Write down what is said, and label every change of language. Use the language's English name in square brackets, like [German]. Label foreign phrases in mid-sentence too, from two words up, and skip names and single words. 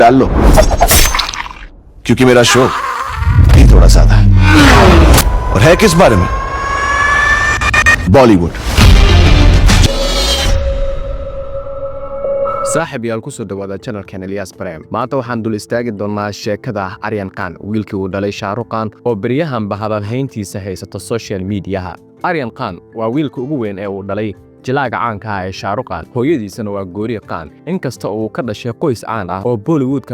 [Hindi] डाल लो क्योंकि मेरा शो भी थोड़ा सादा है और है किस बारे में बॉलीवुड [Somali] saaxib yaal ku soo dhawaada channelkan Elias Prem maanta waxaan dul istaagi doonaa sheekada Aryan Khan wiilkii uu dhalay Shah Rukh Khan oo bariyahan bahadal hayntiisa haysta [English] social media [Somali] Aryan Khan waa wiilka ugu weyn ee uu dhalay jilaaga caanka ah ee Shah Rukh Khan hooyadiisana waa Gauri Khan inkasta uu ka dhashay qoys caan ah oo Bollywood-ka